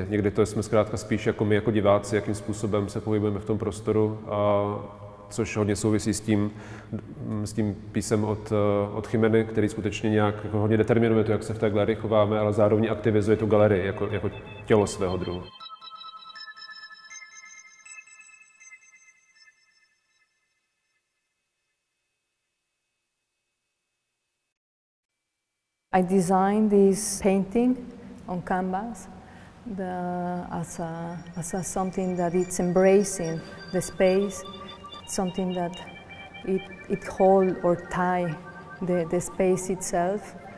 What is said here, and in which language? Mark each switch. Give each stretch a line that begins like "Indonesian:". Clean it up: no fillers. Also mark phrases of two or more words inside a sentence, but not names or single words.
Czech: Někdy to jsme zkrátka spíš jako my jako diváci, jakým způsobem se pohybujeme v tom prostoru, což hodně souvisí s tím písem od Jimeny, který skutečně nějak jako hodně determinuje to, jak se v té galerii chováme, ale zároveň aktivizuje tu galerii jako tělo svého druhu.
English: I designed this painting on canvas as something that it's embracing the space, something that it hold or tie the space itself